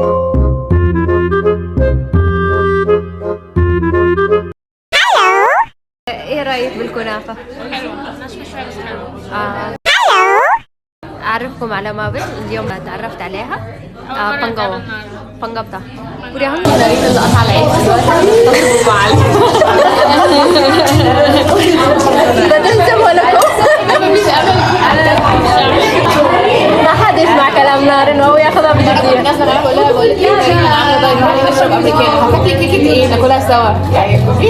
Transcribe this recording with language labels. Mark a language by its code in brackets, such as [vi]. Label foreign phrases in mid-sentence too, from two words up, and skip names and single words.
[ar] ايه رايك بالكنافه؟ حلوه ناشفه شويه بس حلوه. اعرفكم على مابل اليوم تعرفت عليها. [ko] بانجابتا 우리 한국인은 다 알아요. [ar] ده انت مالكم؟ ما حد يسمع كلام نارن وهو ياخذها بجديه. الناس انا بقول لك نشرب امريكاني هاكل كيكه ايه ناكلها سوا يعني مفيش.